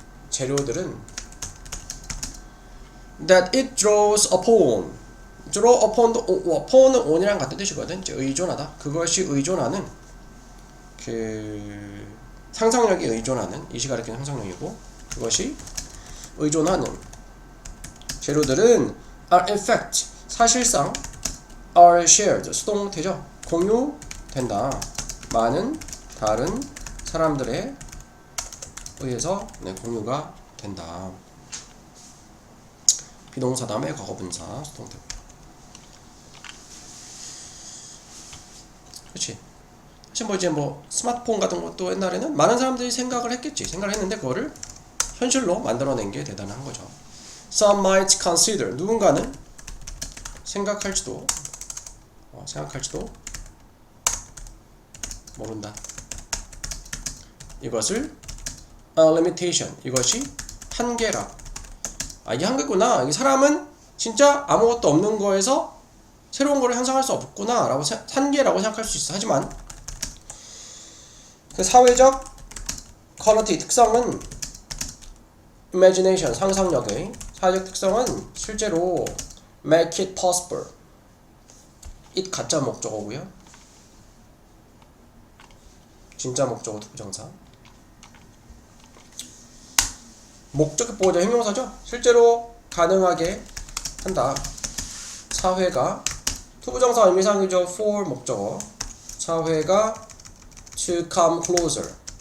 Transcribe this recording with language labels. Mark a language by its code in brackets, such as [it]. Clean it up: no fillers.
[ko] 재료들은 [en] that it draws upon. [ko] draw upon은 on이랑 같은 뜻이거든. 의존하다. 그것이 의존하는, 그 상상력이 의존하는, 이시 가리키는 상상력이고, 그것이 의존하는 재료들은 [en] are in fact [ko] 사실상 [en] are shared [ko] 수동태죠. 공유된다. 많은 다른 사람들에 의해서 공유가 된다. 비동사 다음에 과거분사 수동태고요. 그렇지. 사실 뭐 이제 뭐 스마트폰 같은 것도 옛날에는 많은 사람들이 생각을 했겠지. 생각을 했는데 그거를 현실로 만들어낸 게 대단한 거죠. [en] Some might consider. [ko] 누군가는 생각할지도 모른다. 이것을 [en] a limitation. [ko] 이것이 한계라. 이게 한계구나. 이 사람은 진짜 아무것도 없는 거에서 새로운 거를 형성할 수 없구나 라고 한계라고 생각할 수 있어. 하지만 그 사회적 퀄리티 특성은 imagination 상상력의 사회적 특성은 실제로 [en] make it possible. [ko] it 가짜 목적어고요. 진짜 목적어 투부정사. 목적격 보호자 형용사죠. 실제로 가능하게 한다. 사회가 투부정사 의미상이죠. for 목적어. 사회가 [en] to come closer.